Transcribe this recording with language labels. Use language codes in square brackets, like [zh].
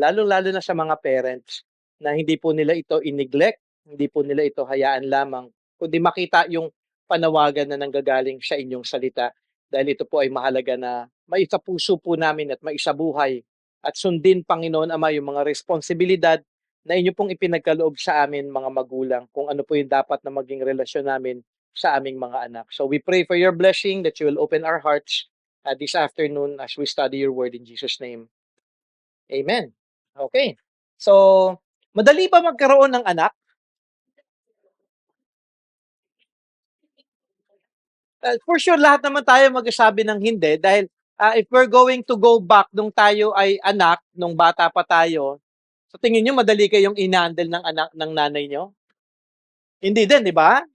[tl] Lalo-lalo na sa mga parents na hindi po nila ito in-neglect, hindi po nila ito hayaan lamang, kundi makita yung panawagan na nanggagaling sa inyong salita. Dahil ito po ay mahalaga na maisapuso po namin at maisabuhay at sundin, Panginoon Ama, yung mga responsibilidad na inyo pong ipinagkaloob sa amin, mga magulang, kung ano po yung dapat na maging relasyon namin sa aming mga anak. [en] So we pray for your blessing that you will open our hearts this afternoon as we study your word in Jesus' name. Amen. Okay. [tl] So, madali ba magkaroon ng anak? For sure, lahat naman tayo magsasabi ng hindi dahil [en] if we're going to go back [tl] nung tayo ay anak, nung bata pa tayo, sa tingin nyo madali kayong inandle ng anak ng nanay nyo? Hindi din, di ba?